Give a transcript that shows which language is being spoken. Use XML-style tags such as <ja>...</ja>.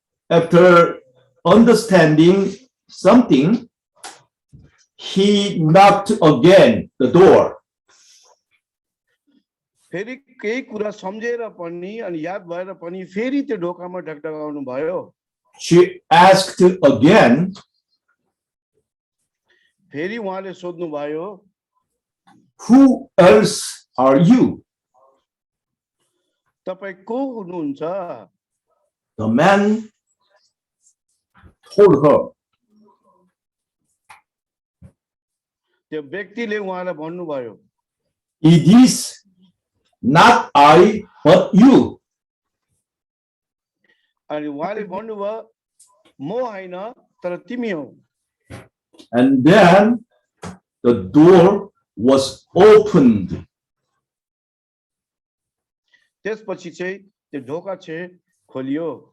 <en>After understanding something, he knocked again the door.</en> <ne>फेरि केही कुरा सम्झेर पनि अनि याद भएर पनि फेरि त्यो ढोकामा ढकढकाउनु भयो।</ne> <en>She asked again,</en> <ne>फेरि उहाँले सोध्नु भयो,</ne> <en>Who else are you?</en> <ne>तपाईं को हुनुहुन्छ?</ne> <en>The man told her,</en> <ne>त्यो व्यक्तिले उहाँलाई भन्नुभयो,</ne> <en>It is not I, but you.</en> <ne>अनि उहाँले भन्नुभयो, म होइन तर तिमी हौ।</ne> <en>And then the door was opened.</en> <ne>त्यसपछि चाहिँ त्यो ढोका चाहिँ खोलियो।</ne>